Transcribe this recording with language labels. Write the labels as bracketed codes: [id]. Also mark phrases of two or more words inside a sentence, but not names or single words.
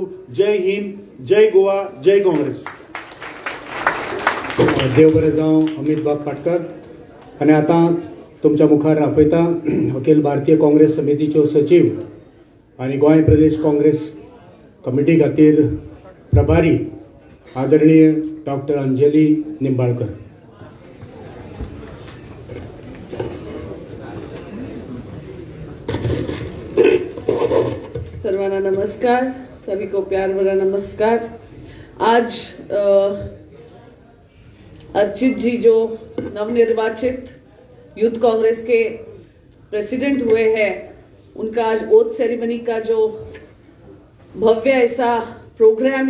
[kok] जय हिंद, जय गोवा, जय काँग्रेस. देव बरें जावं अमित बाब पाटकर. आनी आतां तुमच्या मुखार आपयता अखिल भारतीय काँग्रेस समितीच्यो सचिव आनी गोंय प्रदेश काँग्रेस कमिटी खातीर प्रभारी आदरणीय डॉक्टर अंजली निंबाळकर. [mr] सर्वांना नमस्कार, [hi] सभी को प्यार भरा नमस्कार. आज अर्चित जी जो नवनिर्वाचित यूथ कांग्रेस के प्रेसिडेंट हुए हैं, उनका आज [en] oath ceremony [hi] का जो भव्य ऐसा प्रोग्राम